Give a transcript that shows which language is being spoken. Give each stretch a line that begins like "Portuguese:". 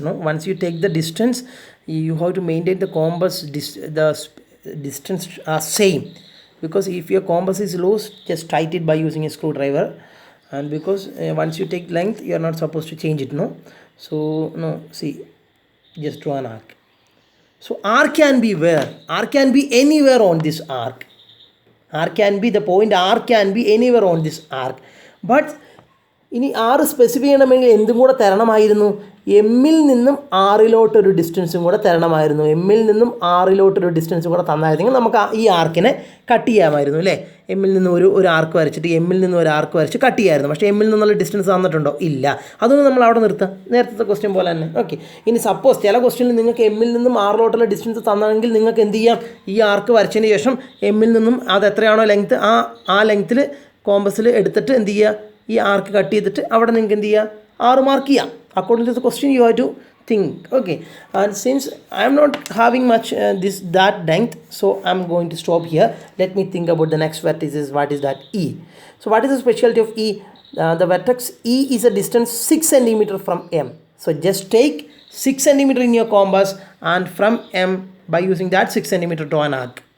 English: No, once you take the distance, you have to maintain the compass the distance are same, because if your compass is loose, just tighten it by using a screwdriver. And because once you take length, you are not supposed to change it. No, so no, see, just draw an arc. So R can be where? R can be anywhere on this arc. R can be the point. R can be anywhere on this arc.
Malayalam: But ഇനി ആറ് specify ചെയ്യണമെങ്കിൽ എന്തും കൂടെ തരണമായിരുന്നു? എമ്മിൽ നിന്നും ആറിലോട്ടൊരു ഡിസ്റ്റൻസും കൂടെ തരണമായിരുന്നു. എമ്മിൽ നിന്നും ആറിലോട്ടൊരു ഡിസ്റ്റൻസും കൂടെ തന്നായിരുന്നെങ്കിൽ നമുക്ക് ഈ ആർക്കിനെ കട്ട് ചെയ്യാമായിരുന്നു അല്ലേ? എമ്മിൽ നിന്ന് ഒരു ആർക്ക് വരച്ചിട്ട് എമ്മിൽ നിന്ന് ഒരു ആർക്ക് വരച്ച് കട്ട് ചെയ്യാമായിരുന്നു. പക്ഷേ എമ്മിൽ നിന്നുള്ള ഡിസ്റ്റൻസ് തന്നിട്ടുണ്ടോ? ഇല്ല. അതൊന്നും നമ്മൾ അവിടെ നിർത്താം, നേരത്തെ ക്വസ്റ്റ്യൻ പോലെ തന്നെ. ഓക്കെ, ഇനി സപ്പോസ് ചില ക്വസ്റ്റ്യനിൽ നിങ്ങൾക്ക് എമ്മിൽ നിന്നും ആറിലോട്ടുള്ള ഡിസ്റ്റൻസ് തന്നെങ്കിൽ നിങ്ങൾക്ക് എന്ത് ചെയ്യാം? ഈ ആർക്ക് വരച്ചതിന് ശേഷം എമ്മിൽ നിന്നും അത് എത്രയാണോ ലെങ്ത്ത്, ആ ലെങ്ത്തിൽ കോമ്പസിൽ എടുത്തിട്ട് എന്ത് ചെയ്യുക? ഈ ആർക്ക് കട്ട് ചെയ്തിട്ട് അവിടെ നിങ്ങൾക്ക് എന്ത് ചെയ്യുക? 6 മാർക്ക് ചെയ്യാം.
English: According to the question, you have to think. Okay, and since I am not having much that length, so I am going to stop here. Let me think about the next vertex. What is that? E. So what is the specialty of E? The vertex E is a distance 6 centimeter from M. So just take 6 centimeter in your compass, and from M, by using that 6 centimeter, draw an arc.